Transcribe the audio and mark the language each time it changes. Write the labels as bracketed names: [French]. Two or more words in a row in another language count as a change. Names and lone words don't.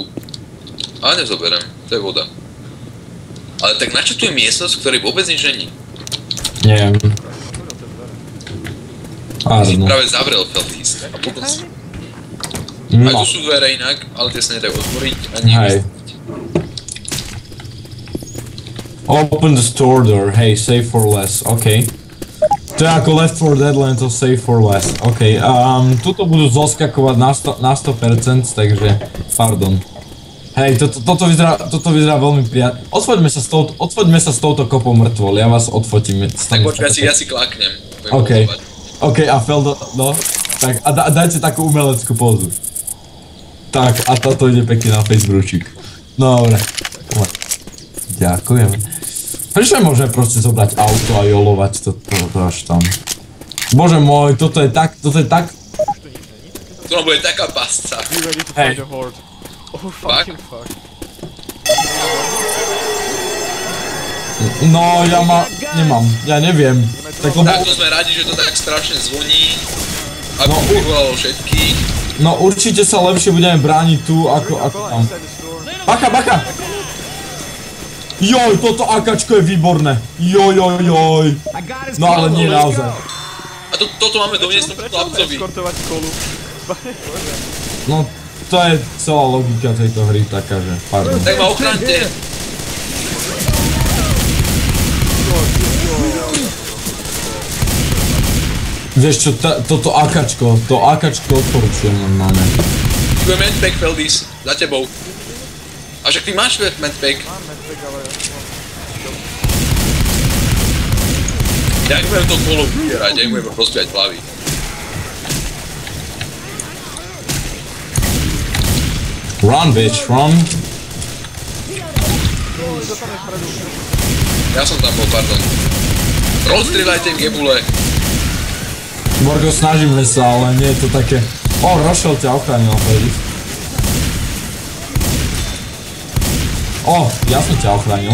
[Slovak] Ale nezoberiem, to je voda. Ale tak na čo tu je miestnosť, v ktorej vôbec nič není? Neviem. Otvoril tie dvere. Si Pardon. práve zavrel Feldis. A potom si... Aj No, tu sú dvere inak, ale tie sa nedajú otvoriť ani hej. [English] Open the store door, hej, save for less, [Slovak] okej. To je ako Left 4 Dead, len to [English] save for less, [Slovak] okej. Tuto budú zoskakovať na 100%, takže, pardon. Hej, toto vyzerá veľmi prijatne. Odfoďme sa s touto kopou mŕtvol, ja vás odfotím. Tak počkaj, ja si klaknem. OK, a Feldo, no, tak a dajte takú umeleckú pózu. Tak, a toto ide pekne na Facebookčík. No, dobre. Ďakujem. Prečo môžeme proste zobrať auto a jolovať to až tam? Bože môj, toto je tak... Tu nám bude taká pasca. [English] Be ready to Hey. fight the horde. Oh fucking fuck. [Slovak] No, nemám, ja neviem. Tak lebo... Tak to sme radi, že to tak strašne zvoní. Aby No, vyvolalo všetkých. No určite sa lepšie budeme brániť tu, ako tam. [English] Inside the store. [Slovak] Baka! Joj, toto AKčko je výborné. Joj. No ale nie naozaj. A toto máme doniesť tomu chlapcovi. Eskortovať kolu. No, to je celá logika tejto hry taká, že pardon. Tak ma ochránte. Vieš čo, toto AKčko odporúčujem normálne. Tu je medpack, Feldis. Za tebou. A však ty máš medpack. Mám medpack, ale... Ja nebudem to kolo vybierať, ja nebudem rozbiať hlavy. [English] Run, bitch, run. [Slovak] Ja som tam bol, pardon. Rozstrieľajte im gebule. Borgo, snažíme sa, ale nie je to také... O, Rochelle ťa ochránil, Freddy. O, ja som ťa ochránil.